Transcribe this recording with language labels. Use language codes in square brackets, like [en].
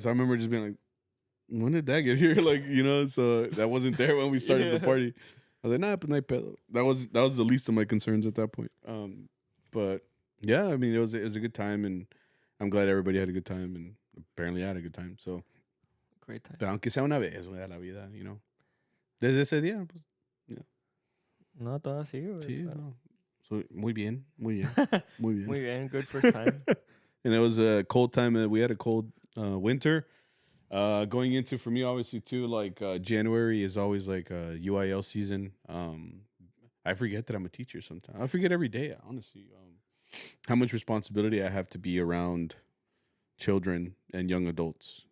[en] So I remember just being like, when did that get here? Like so that wasn't there when we started the Yeah. party. I was like, nah, but [es] night pedo. [en] That was the least of my concerns at that point. But yeah, I mean, it was a good time, and I'm glad everybody had a good time, and apparently I had a good time. So, Great time. [es] pero aunque sea una vez, güey, a la vida, Desde ese día, pues, yeah. No, todo así, güey. Sí, Claro. no. So, muy bien, muy bien, muy bien. Muy bien. [en] Good first time. And it was a cold time. We had a cold winter. Going into for me, obviously too, like January is always like UIL season. I forget that I'm a teacher sometimes. I forget every day, honestly, how much responsibility I have to be around children and young adults.